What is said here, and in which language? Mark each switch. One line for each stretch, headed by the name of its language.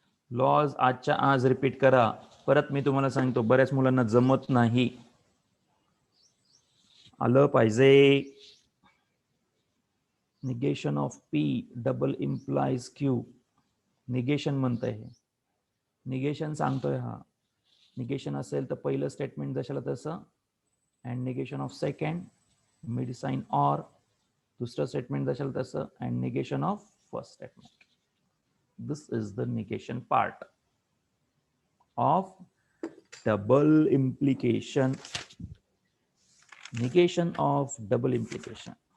Marathi: Lodge आजच्या आज repeat करा. परत मी तुम्हाला सांगतो, बऱ्याच मुलांना जमत नाही. आलं पाहिजे.
English: Negation of P double implies Q.
Marathi: Negation म्हणतंय हे, निगेशन सांगतोय हा. निगेशन असेल तर पहिलं स्टेटमेंट जशाला तसं, and negation of second mid sign or. दुसरं स्टेटमेंट जशाला तसं, and negation of first statement.
English: This is the negation part of double implication. Negation of double implication.